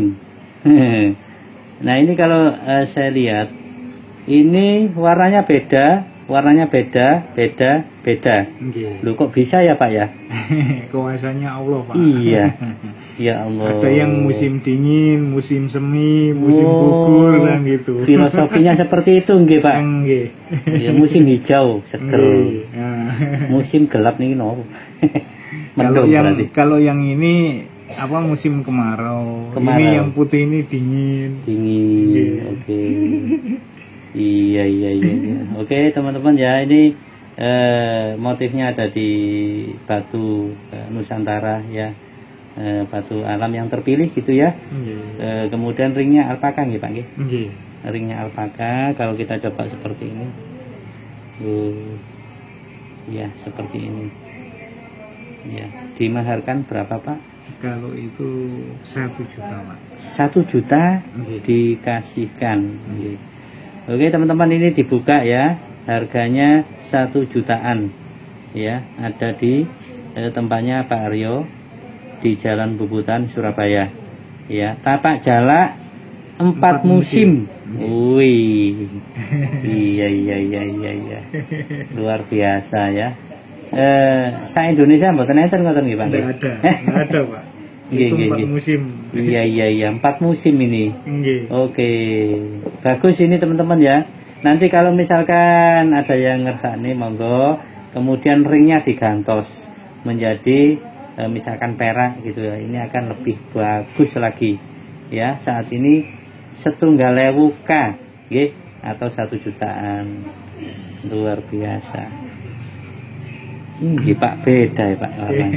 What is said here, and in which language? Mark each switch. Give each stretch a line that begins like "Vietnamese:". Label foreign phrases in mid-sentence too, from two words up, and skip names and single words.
Indonesian: Nah, ini kalau saya lihat ini warnanya beda, beda. Nggih. Loh kok bisa ya Pak ya? Kuasanya Allah, Pak. Iya. Ya Allah. Ada yang musim dingin, musim semi, musim gugur dan gitu. Filosofinya seperti itu nggih Pak. Nggih. Ya musim hijau seger. Nggih. Nah. Musim gelap nih no. Kalau yang ini apa musim kemarau. Ini yang putih ini dingin. Dingin. Oke. Iya. Oke teman-teman ya, ini motifnya ada di batu Nusantara ya. Batu alam yang terpilih gitu ya. Kemudian ringnya alpaka nggih Pak nggih. Ringnya alpaka. Kalau kita coba seperti ini, ya seperti ini. Ya, dimaharkan berapa Pak? Kalau itu 1 juta Pak. 1 juta dikasihkan. Oke teman-teman, ini dibuka ya. Harganya 1 jutaan. Ya, ada di tempatnya Pak Aryo di Jalan Bubutan, Surabaya. Ya, tapak jala 4 musim. Wih. Iya. Luar biasa ya.
Javanese: Sa-Indonesia mboten enten ngoten nggih Pak?
Indonesian: Enggak ada Pak. Itu 4 musim. Iya, 4 musim ini. Nggih. Oke. Bagus ini teman-teman ya. Nanti kalau misalkan ada yang
Javanese: ngersani monggo,
Indonesian: kemudian ringnya digantos menjadi misalkan perak gitu ya, ini akan lebih bagus lagi ya. Saat ini 1.000 K atau 1 jutaan. Luar biasa. Ini Pak beda ya Pak warnanya.